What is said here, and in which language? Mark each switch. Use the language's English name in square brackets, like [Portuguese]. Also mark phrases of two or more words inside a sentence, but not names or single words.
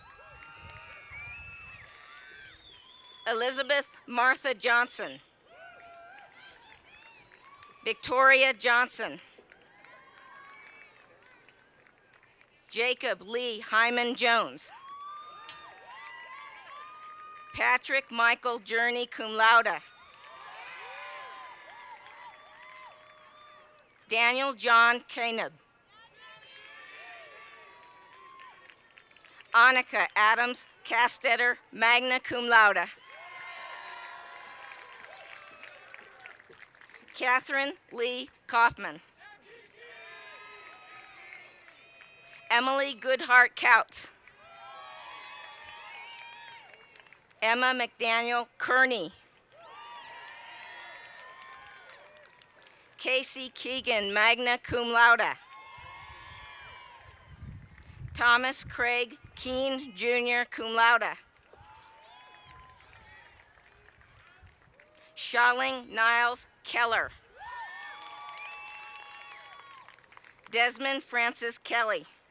[English] Elizabeth Martha Johnson. Victoria Johnson. Jacob Lee Hyman Jones. Patrick Michael Journey [Latin] cum laude. [English] Daniel John Caneb. Annika Adams Castetter [Latin] magna cum laude. [English] Catherine Lee Kaufman. Emily Goodhart Couts. Emma McDaniel Kearney. Casey Keegan [Latin] magna cum laude. [English] Thomas Craig Keene Jr. [Latin] cum laude. [English] Shalling Niles Keller. Desmond Francis Kelly.